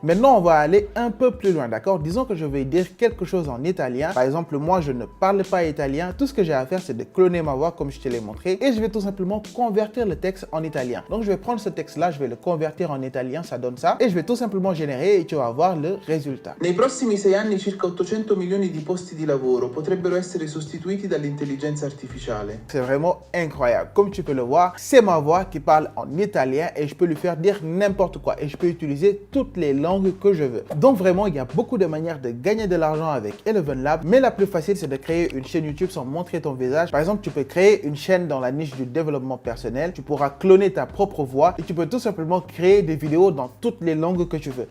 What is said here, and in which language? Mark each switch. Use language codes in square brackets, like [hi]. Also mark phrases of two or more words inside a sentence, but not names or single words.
[fr] Maintenant, on va aller un peu plus loin, d'accord? Disons que je vais dire quelque chose en italien. Par exemple, moi, je ne parle pas italien. Tout ce que j'ai à faire, c'est de cloner ma voix comme je te l'ai montré et je vais tout simplement convertir le texte en italien. Donc, je vais prendre ce texte-là, je vais le convertir en italien, ça donne ça et je vais tout simplement générer et tu vas voir le résultat. [it] Nei prossimi 6 anni circa 800 milioni di posti di lavoro potrebbero essere sostituiti dall'intelligenza artificiale. [fr] C'est vraiment incroyable. Comme tu peux le voir, c'est ma voix qui parle en italien et je peux lui faire dire n'importe quoi et je peux utiliser toutes les langues que je veux. Donc vraiment, il y a beaucoup de manières de gagner de l'argent avec Eleven Labs, mais la plus facile, c'est de créer une chaîne YouTube sans montrer ton visage. Par exemple, tu peux créer une chaîne traînes dans la niche du développement personnel, tu pourras cloner ta propre voix et tu peux tout simplement créer des vidéos dans toutes les langues que tu veux.